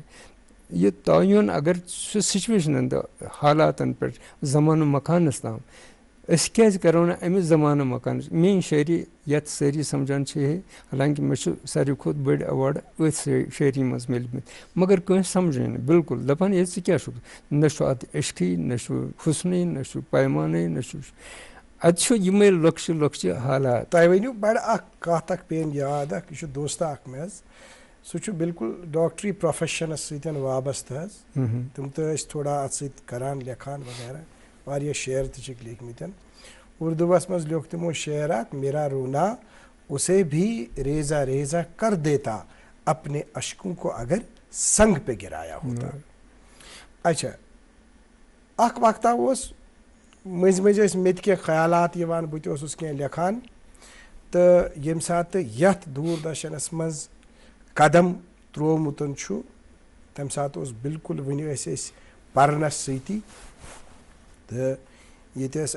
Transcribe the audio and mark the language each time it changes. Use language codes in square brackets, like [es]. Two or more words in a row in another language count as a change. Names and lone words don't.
[ks] یہِ تعین اگر سُہ سُچویشنن تہٕ حالاتن پٮ۪ٹھ زمانہٕ مکانس تام أسۍ کیٛازِ کرو نہٕ امہِ زمانہٕ مکانٕچ میٲنۍ شٲعری یتھ سٲری سمجھان چھِ ہے حالانکہِ مےٚ چھُ ساروی کھۄتہٕ بٔڑۍ ایواڈ أتھۍ شٲعری منٛز میٖلمٕتۍ مگر کٲنٛسہِ سمجھے نہٕ بالکل دپان ہے ژٕ کیٛاہ چھُکھ نہ چھُ اتھ عشقٕے نہ چھُ حُسنٕے نہ چھُ پیمانے نہ چھُ اتہِ چھُ یِمے لۄکچہِ حالات. تۄہہِ ؤنِو بڑٕ اکھ کتھ اکھ پیٚیِم یاد اکھ یہِ چھُ دوستہ اکھ مےٚ حظ سُہ چھُ بالکُل ڈاکٹری پروفیشنس سۭتۍ وابستہٕ حظ تِم تہِ ٲسۍ تھوڑا اتھ سۭتۍ کران لیکھان وغیرہ واریاہ شعر تہِ چھِکھ لیکھمٕتۍ اردوٗوس منٛز لیوٗکھ تِمو شعر اکھ [ur] میرا رونا اسے بھی ریزا ریزا کر دیتا اپنے اشکوں کو اگر سنگ پہ گرایا ہوتا. [ks] اچھا اکھ وقتہ اوس مٔنٛزۍ مٔنٛزۍ ٲسۍ مےٚ تہِ کینٛہہ خیالات یِوان بہٕ تہِ اوسُس کینٛہہ لیکھان تہٕ ییٚمہِ ساتہٕ یتھ دوٗر درشنس منٛز قدم ترٛوومُت چھُ تمہِ ساتہٕ اوس بالکُل وُنہِ ٲسۍ أسۍ پرنس سۭتی تہٕ ییٚتہِ ٲسۍ